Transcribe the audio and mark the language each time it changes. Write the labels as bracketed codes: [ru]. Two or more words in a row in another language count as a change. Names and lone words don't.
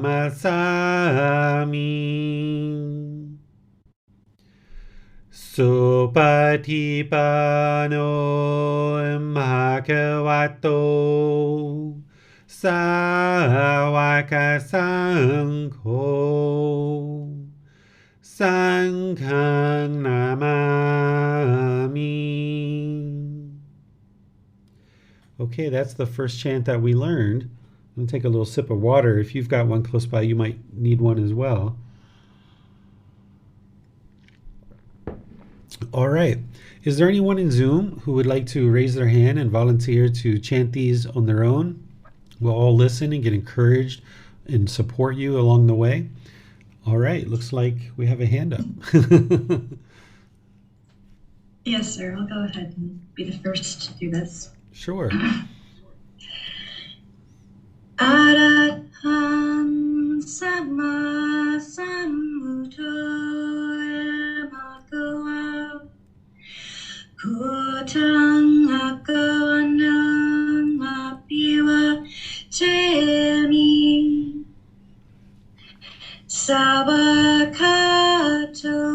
[pi] Namasami Supatipano Bhagavato Sāvaka Saṅgho Sanghang Namami. [en] Okay, that's the first chant that we learned. I'm going to take a little sip of water. If you've got one close by, you might need one as well. All right. Is there anyone in Zoom who would like to raise their hand and volunteer to chant these on their own? We'll all listen and get encouraged and support you along the way. All right, looks like we have a hand up. Yes, sir. I'll go ahead and be the first to do this. Sure. [pi] Araham Sama Sambuddhaya Bhagava Bhutang Bhagavanam Apiva Chemi Savakato